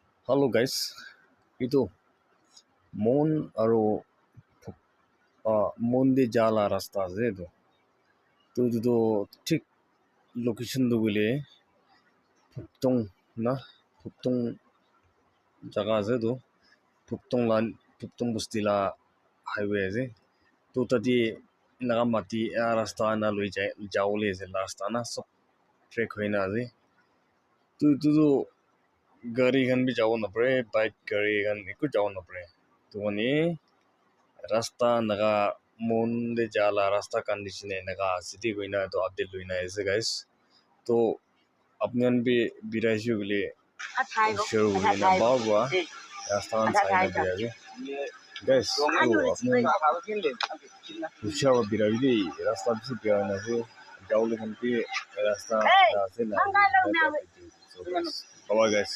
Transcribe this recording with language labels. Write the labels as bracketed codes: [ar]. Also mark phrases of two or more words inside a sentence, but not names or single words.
[en] Hello guys, [nag] itu mon aro monde jala rasta ase tu ঠিক location tu bole phuptong na phuptong jaga ase phuptong busti la highway ase tu tadi naga mati rasta na loi jawole ase rasta na sob trek hoina ase tu gari khan bi jawo napare bike gari khan eku jawo napare to mane rasta naga monde jala rasta condition naga city goina to update loina ase guys to apni an bi biraishu bole share hoina bawa rasta sai na dia ase guys to apni share biraidi rasta bi bia na ase jawle khan bi rasta ase na so [en] bye guys